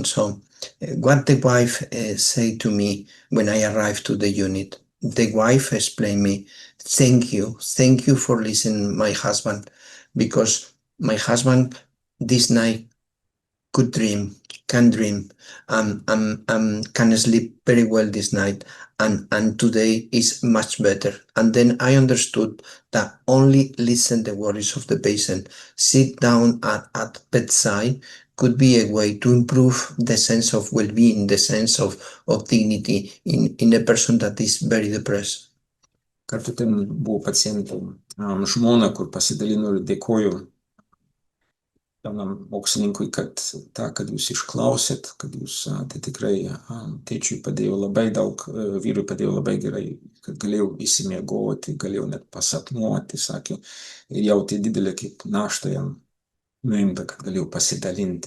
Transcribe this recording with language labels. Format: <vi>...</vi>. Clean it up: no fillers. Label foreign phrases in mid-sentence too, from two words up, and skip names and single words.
<en>So what the wife said to me when I arrived to the unit, the wife explained me, thank you for listening my husband, because my husband this night can dream and can sleep very well this night, and today is much better. And then I understood that only listen the worries of the patient, sit down at bedside could be a way to improve the sense of well-being, the sense of dignity in a person that is very depressed.</en> <lt>Kartu ten buvo pacientų žmona, kur pasidalino ir dėkoju jaunam mokslininkui, kad jūs išklausėt, kad jūs tai tikrai tėčiui padėjo labai daug, vyrui padėjo labai gerai, kad galėjau įsimiegoti, galėjau net pasapnuoti, sakė, ir jautė didelę kaip naštą jam nuimta, kad galėjau pasidalinti.</lt>